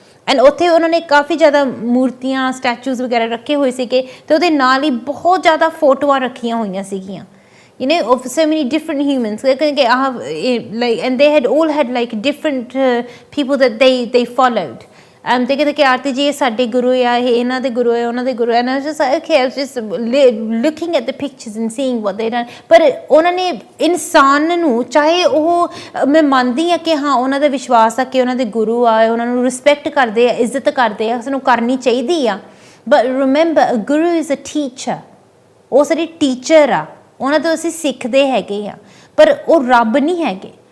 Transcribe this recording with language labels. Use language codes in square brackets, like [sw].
[pa] And ਉੱਥੇ ਉਹਨਾਂ ਨੇ ਕਾਫੀ ਜ਼ਿਆਦਾ ਮੂਰਤੀਆਂ, ਸਟੈਚੂਜ਼ ਵਗੈਰਾ ਰੱਖੇ ਹੋਏ ਸੀਗੇ, ਅਤੇ ਉਹਦੇ ਨਾਲ ਹੀ ਬਹੁਤ ਜ਼ਿਆਦਾ ਫੋਟੋਆਂ ਰੱਖੀਆਂ ਹੋਈਆਂ ਸੀਗੀਆਂ [en] of so many different humans, and they had all had like different people that they followed. [pa] ਤੇ ਕਹਿੰਦੇ ਕਿ ਆਰਤੀ ਜੀ ਇਹ ਸਾਡੇ ਗੁਰੂ ਆ, ਇਹ ਇਹਨਾਂ ਦੇ ਗੁਰੂ ਆ, ਉਹਨਾਂ ਦੇ ਗੁਰੂ ਆ। [en] And I was just like, okay, I was just looking at the pictures and seeing what they done. [pa] ਪਰ ਉਹਨਾਂ ਨੇ ਇਨਸਾਨ ਨੂੰ, ਚਾਹੇ ਉਹ ਮੈਂ ਮੰਨਦੀ ਹਾਂ ਕਿ ਹਾਂ ਉਹਨਾਂ ਦਾ ਵਿਸ਼ਵਾਸ ਆ ਕਿ ਉਹਨਾਂ ਦੇ ਗੁਰੂ ਆ, ਉਹਨਾਂ ਨੂੰ ਰਿਸਪੈਕਟ ਕਰਦੇ ਆ, ਇੱਜ਼ਤ ਕਰਦੇ ਆ, ਸਾਨੂੰ ਕਰਨੀ ਚਾਹੀਦੀ ਆ। [en] but remember, guru is a teacher, [pa] ਉਹ ਸਾਡੀ ਟੀਚਰ ਆ, ਉਹਨਾਂ ਤੋਂ ਅਸੀਂ ਸਿੱਖਦੇ ਹੈਗੇ ਆ, ਪਰ ਉਹ ਰੱਬ ਨਹੀਂ ਹੈਗੇ।